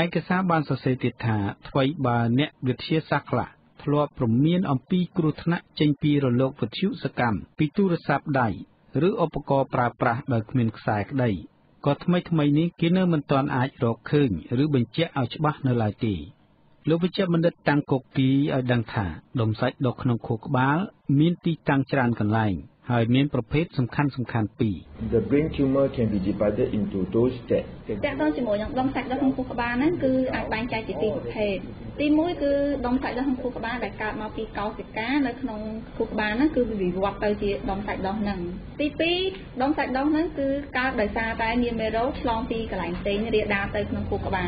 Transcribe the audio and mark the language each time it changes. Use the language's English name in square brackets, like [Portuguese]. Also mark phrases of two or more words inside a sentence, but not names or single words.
[Khmer] កសារបានសរសេរទៀតថាថ្មីបើអ្នកវិទ្យាសាស្ត្រខ្លះធ្លាប់ព្រមានអំពីគ្រោះថ្នាក់ចេញពីរលកវិទ្យុសកម្មពីទូរស័ព្ទដៃឬឧបករណ៍ប្រើប្រាស់ដោយគ្មានខ្សែក្តីក៏ថ្មីនេះគេនៅមិនទាន់អាចរកឃើញឬបញ្ជាក់ឲ្យច្បាស់នៅឡើយទេលោកវិជ្ជបណ្ឌិតតាំងកុកគីឲ្យដឹងថាដុំសាច់ដុសក្នុងខួរក្បាលមានទីតាំងច្រើនកន្លែងហើយមានប្រភេទសំខាន់ពីរ [English] The brain tumor can be divided into those that [Khmer] តើដល់ជាមួយនឹងដុំសាច់ដុសក្នុងខួរក្បាលហ្នឹងគឺអាចបែងចែកជាពីរប្រភេទទី1គឺដុំសាច់ដុសក្នុងខួរក្បាលដែលកើតមកពីកោសិកានៅក្នុងខួរក្បាលហ្នឹងគឺវាវិវត្តទៅជាដុំសាច់ដុសហ្នឹងទី2ដុំសាច់ដុសហ្នឹងគឺកើតដោយសារតែមានមេរោគឆ្លងពីកន្លែងផ្សេងរាលដាលទៅក្នុងខួរក្បាល